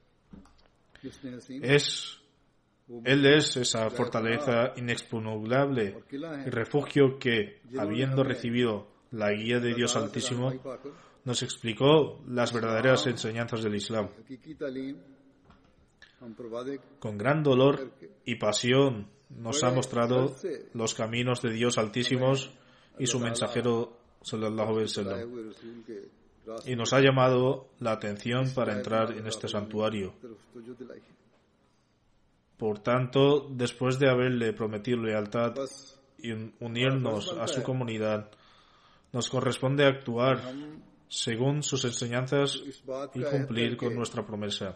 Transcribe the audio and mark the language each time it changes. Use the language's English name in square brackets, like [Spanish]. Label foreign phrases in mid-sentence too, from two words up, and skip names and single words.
[Spanish] Él es esa fortaleza inexpugnable y refugio que, habiendo recibido la guía de Dios Altísimo, nos explicó las verdaderas enseñanzas del Islam. Con gran dolor y pasión nos ha mostrado los caminos de Dios Altísimos y su mensajero [Arabic] صلى الله عليه وسلم, [Spanish] y nos ha llamado la atención para entrar en este santuario. Por tanto, después de haberle prometido lealtad y unirnos a su comunidad, nos corresponde actuar según sus enseñanzas y cumplir con nuestra promesa.